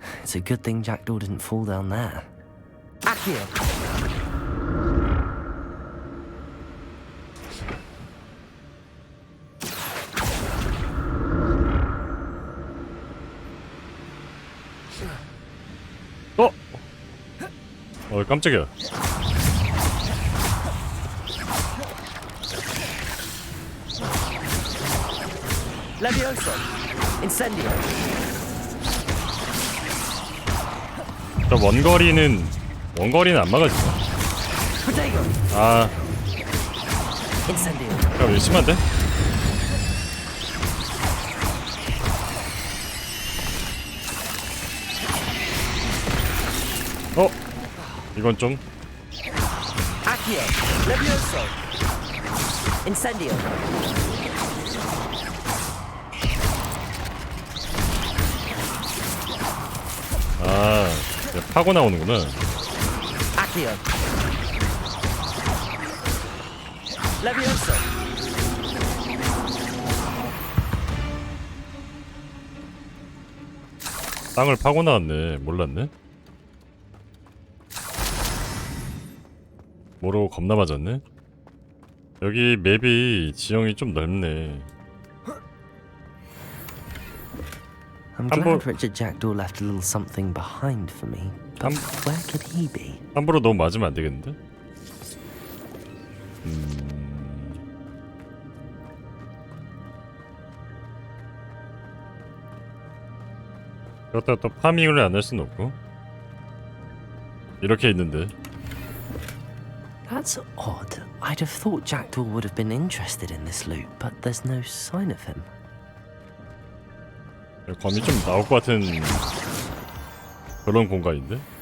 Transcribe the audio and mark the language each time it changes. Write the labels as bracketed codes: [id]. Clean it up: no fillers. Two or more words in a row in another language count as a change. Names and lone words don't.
[en] It's a good thing Jackdaw didn't fall down there. Accio. [ko] 깜짝이야. [en] Levioso. Incendio. [ko] 저 원거리는 안 막아지죠. [en] Protego. [ko] 아, [en] Incendio. [ko] 야, 이거 심한데? 이건 좀. [en] Accio. Levioso. Incendio. [ko] 아, 파고 나오는구나. [en] Accio. Levioso. [ko] 땅을 파고 나왔네. 몰랐네. 모르고 겁나 맞았네. 여기 맵이 지형이 좀 넓네. [en] I'm glad Richard Jackdaw left a little something behind for me. But where could he be? [ko] 함부로 너무 맞으면 안 되겠는데? 그렇다고 또 파밍을 안 할 수는 없고. 이렇게 있는데. [en] That's odd. I'd have thought Jackdaw would have been interested in this loot, but there's no sign of him. [ko] 검이 좀 나올 것 같은 그런 공간인데?